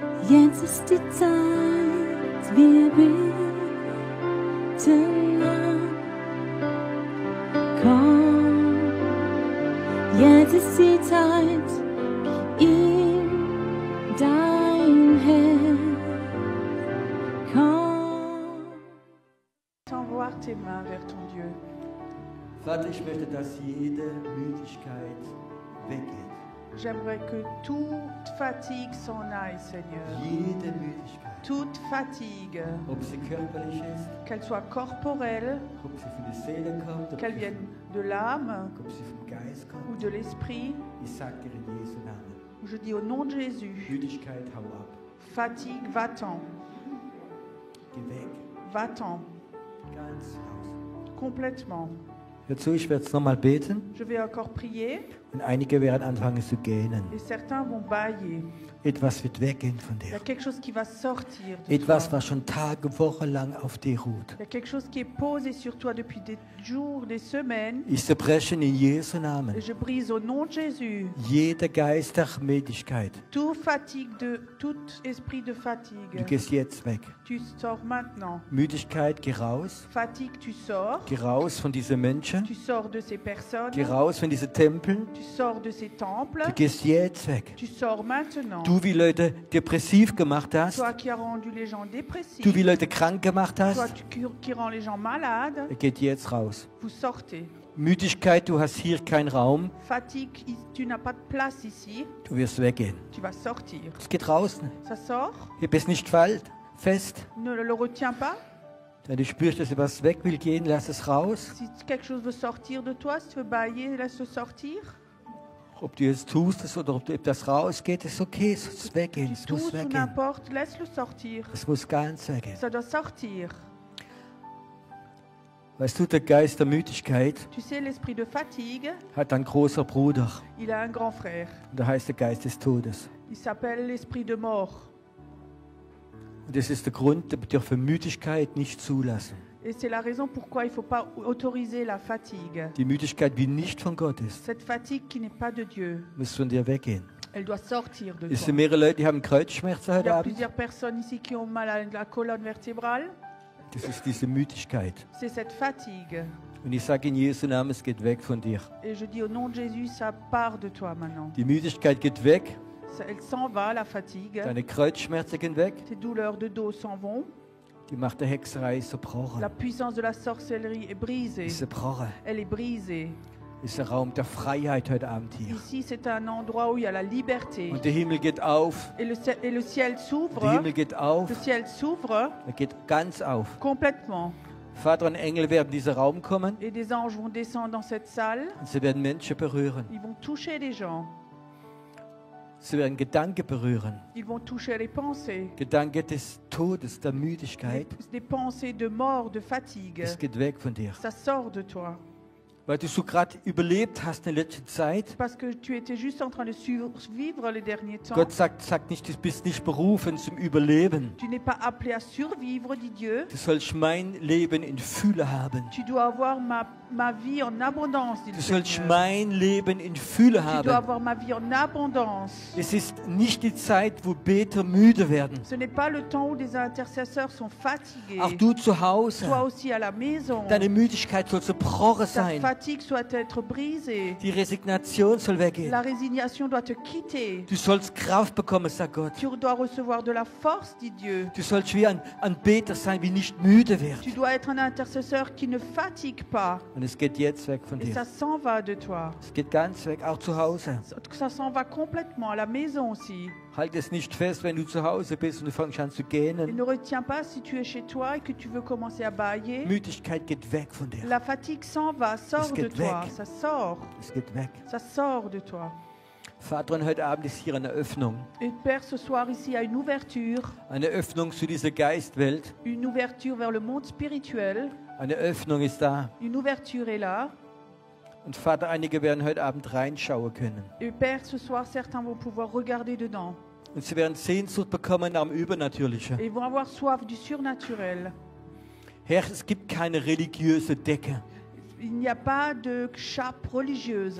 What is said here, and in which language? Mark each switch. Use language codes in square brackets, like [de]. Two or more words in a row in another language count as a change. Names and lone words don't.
[de] Jetzt ist die Zeit, wir beten an. Komm, jetzt ist die Zeit, gib ihm dein Herz. Komm. [fr] T'envoie tes mains vers ton Dieu. [de] Vater, ich möchte, dass jede Müdigkeit weggeht. [fr] J'aimerais que toute fatigue s'en aille, Seigneur. [de] Jede Müdigkeit. [fr] Toute fatigue, [de] Ob sie körperlich ist, [fr] qu'elle soit corporelle, [de] ob sie von der Seele kommt, [fr] qu'elle vienne de l'âme [de] ob sie vom Geist [fr] ou [de] kommt. [fr] de l'esprit. [de] Ich sage dir in Jesu Namen. [fr] Je dis au nom de Jésus, [de] Müdigkeit, hau ab. [fr] fatigue, va-t'en, [de] Geh weg. [fr] va-t'en, [de] Ganz raus. [fr] complètement. [de] Hör zu, ich werde jetzt nochmal beten [fr] Je vais encore prier [de] und einige werden anfangen zu gähnen. [fr] et certains vont bâiller. [de] Etwas wird weggehen von [fr] Il y a [de] dir. [fr] quelque chose qui va sortir de [de] Etwas, [fr] toi. [de] was schon Tage, Wochen lang auf dir ruht. [fr] Il y a quelque chose qui est posé sur toi depuis des jours, des semaines. [de] Ich zerbreche in Jesu Namen [fr] Et je brise au nom de Jésus [de] jede Geist der Müdigkeit. [fr] tout esprit de [de] Du [fr] fatigue. [de] gehst jetzt weg. [fr] Tu sors maintenant. [de] Müdigkeit, geh raus. [fr] Fatigue, tu sors. [de] Geh raus von diesen Menschen. [fr] Tu sors de ces personnes. [de] Geh raus von diesen Tempeln. [fr] Tu sors de ces temples. [de] Du gehst jetzt weg. [fr] Tu sors maintenant. [de] Du, wie Leute depressiv gemacht hast. [fr] Toi qui as rendu les gens dépressifs. [de] Du, wie Leute krank gemacht [fr] Toi [de] hast. [fr] qui rend les gens malades. [de] Er geht jetzt raus. [fr] Vous sortez. [de] Müdigkeit, du hast hier keinen Raum. [fr] Fatigue, tu n'as pas de place ici. [de] Du wirst weggehen. [fr] Tu vas sortir. [de] Es geht raus. [fr] Ça sort. [de] Hier bist nicht fest. [fr] Ne le retiens pas. [de] Wenn du spürst, dass etwas weg will gehen, lass es raus. [fr] Si quelque chose veut sortir de toi, si tu veux bailler, laisse-le sortir. [de] Ob du es tust oder ob das rausgeht, ist okay. Es muss weggehen. [fr] Tu [de] Es muss [fr] tousses ou [de] weggehen. [fr] n'importe, laisse-le sortir. [de] Es muss ganz weggehen. [fr] Ça doit sortir. [de] Weißt du, der Geist der Müdigkeit [fr] Tu sais, l'esprit de fatigue, [de] hat einen großen Bruder. [fr] il a un grand frère. [de] Und der heißt der Geist des Todes. [fr] Il s'appelle l'esprit de mort. [de] Und das ist der Grund, wir dürfen Müdigkeit nicht zulassen. [fr] Et c'est la raison pourquoi il ne faut pas autoriser la fatigue. [de] Die Müdigkeit, die nicht von Gott ist, [fr] Cette fatigue qui n'est pas de Dieu, [de] muss von dir weggehen. [fr] elle doit sortir de [de] Es [fr] toi. [de] sind mehrere Leute, die haben Kreuzschmerzen [fr] Il y [de] heute [fr] a [de] Abend. [fr] plusieurs personnes ici qui ont mal à la colonne vertébrale. [de] Das ist diese Müdigkeit. [fr] C'est cette fatigue. [de] Und ich sage in Jesu Namen, es geht weg von dir. [fr] Et je dis au nom de Jésus, ça part de toi maintenant. [de] Die Müdigkeit geht weg, [fr] Elle s'en va, la fatigue. [de] deine Kreuzschmerzen gehen weg, [fr] Tes douleurs de dos s'en vont. [de] die Macht der Hexerei ist [fr] La [de] zerbrochen. [fr] puissance de la sorcellerie est brisée. [de] Ist zerbrochen. [fr] Elle est brisée. [de] Ist der Raum der Freiheit heute Abend hier. [fr] Ici, c'est un endroit où il y a la liberté. [de] Und der Himmel geht auf. [fr] Et le ciel [de] Der [fr] s'ouvre. [de] Himmel geht auf. [fr] Le ciel s'ouvre [de] Er geht ganz auf. [fr] complètement. [de] Vater und Engel werden in diesen Raum kommen [fr] Et des anges vont descendre dans cette salle. [de] und sie werden Menschen berühren. [fr] Ils vont toucher les gens. [de] Sie werden Gedanken berühren. [fr] Ils vont toucher les pensées. [de] Gedanken des Todes, der Müdigkeit. [fr] Des pensées de mort, de fatigue. [de] Es geht weg von dir. [fr] Ça sort de toi. [de] Weil du so gerade überlebt hast in der letzten Zeit. [fr] Parce que tu étais juste en train de survivre les derniers temps. [de] Gott sagt nicht, du bist nicht berufen zum Überleben. [fr] Tu n'es pas appelé à survivre, dit Dieu. [de] Du sollst mein Leben in Fülle haben. [fr] Tu dois avoir ma vie en abondance, dit [de] Du [fr] le [de] sollst [fr] Seigneur. [de] mein Leben in Fülle [fr] Tu dois [de] haben. [fr] avoir ma vie en abondance. [de] Es ist nicht die Zeit, wo Beter müde werden. [fr] Ce n'est pas le temps où des intercesseurs sont fatigués. [de] Auch du zu Hause. [fr] Toi aussi à la maison. [de] Deine Müdigkeit soll zerbrochen [fr] Ta [de] sein. [fr] fatigue doit être brisée. [de] Die Resignation soll weggehen. [fr] La résignation doit te quitter. [de] Du sollst Kraft bekommen, sagt Gott. [fr] Tu dois recevoir de la force, dit Dieu. [de] Du sollst wie ein Beter sein, wie nicht müde wird. [fr] Tu dois être un intercesseur qui ne fatigue pas. [de] Und es geht jetzt weg von [fr] Et [de] dir. [fr] ça s'en va de toi. [de] Es geht ganz weg, auch zu Hause. [fr] Ça s'en va complètement à la maison aussi. [de] Halt es nicht fest, wenn du zu Hause bist und du fängst an zu [fr] Et [de] gähnen. [fr] ne retiens pas si tu es chez toi et que tu veux commencer à bailler. [de] Müdigkeit geht weg von dir. [fr] La fatigue s'en va, sort [de] Es [fr] de [de] geht [fr] toi. [de] weg. [fr] Ça sort. [de] Es geht weg. [fr] Ça sort de toi. [de] Vater, und heute Abend ist hier eine Öffnung. [fr] Et Père, ce soir ici, il y a une ouverture. [de] Eine Öffnung zu dieser Geistwelt. [fr] Une ouverture vers le monde spirituel. [de] Eine Öffnung ist da. [fr] Une ouverture est là. [de] Und Vater, einige werden heute Abend reinschauen können. [fr] Et Père, ce soir, certains vont pouvoir regarder dedans. [de] Und sie werden Sehnsucht bekommen am Übernatürlichen. [fr] Et ils vont avoir soif du surnaturel. [de] Herr, es gibt keine religiöse Decke. [fr] Il n'y a pas de chape religieuse.